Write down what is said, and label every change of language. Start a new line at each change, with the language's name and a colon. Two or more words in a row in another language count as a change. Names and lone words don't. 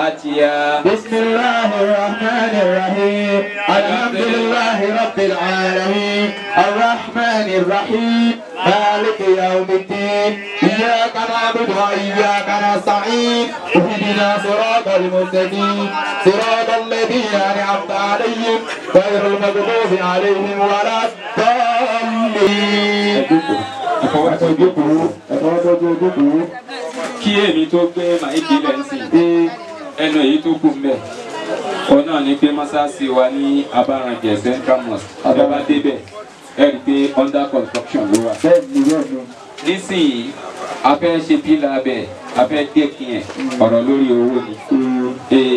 Arabic: بسم الله الرحمن الرحيم الحمد لله رب العالمين الرحمن الرحيم مالك يوم الدين إياك نعبد وإياك نستعين اهدنا صراط المستقيم صراط الذين أنعمت عليهم غير المغضوب عليهم ولا الضالين.
Yoruba: kí èmi tó gbé màíkì lẹ́sìn ẹnu èyí tó kù mbẹ òun náà ni pé mọ́sáàsì wa ní Abarangẹ Central Mosque ẹ bá débẹ̀ ẹ rí i pé
English: under construction
Yoruba: ló wà. nísìnyí a fẹ́ ṣe pílà bẹ̀ a fẹ́ dẹ́kin ẹ̀ ọ̀rọ̀ lórí owó ni.